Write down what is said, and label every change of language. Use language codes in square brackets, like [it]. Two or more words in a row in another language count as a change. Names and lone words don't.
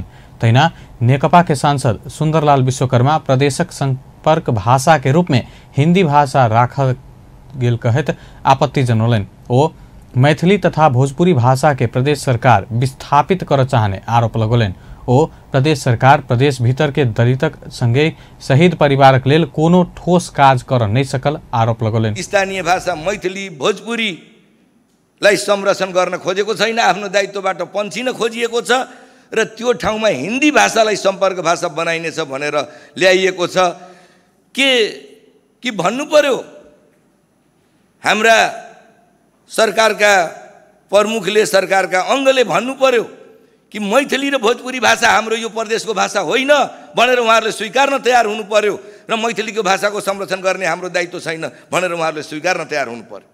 [mai] तहिना नेकपा के सांसद सुंदरलाल विश्वकर्मा प्रदेशक संपर्क भाषा के रूप में हिंदी भाषा राखल गेल कहत आपत्ति जनौलनि। ओ मैथिली तथा भोजपुरी भाषा के प्रदेश सरकार विस्थापित कर चाहने आरोप लगौलनि। ओ प्रदेश सरकार प्रदेश भीतर के दलितक संगे शहीद परिवारक लेल कोनो ठोस काज कर नहीं सकल आरोप लगौलनि। [ne] स्थानीय भाषा मैथिली भोजपुरीलाई संरक्षण गर्न खोजेको छैन, आफ्नो दायित्वबाट पन्छिन खोजिएको छ र त्यो ठाउँमा हिन्दी भाषालाई सम्पर्क भाषा बनाइनेछ भनेर ल्याइएको छ। के भन्नु पर्यो? हाम्रा सरकारका प्रमुखले, सरकारका अङ्गले भन्नु पर्यो कि मैथिली र भोजपुरी भाषा हाम्रो यो प्रदेशको भाषा होइन भनेर उहाँहरूले स्वीकार्न तयार हुनु पर्यो र मैथिलीको भाषाको संरक्षण गर्ने हाम्रो दायित्व छैन भनेर उहाँहरूले स्वीकार्न तयार हुनु पर्यो।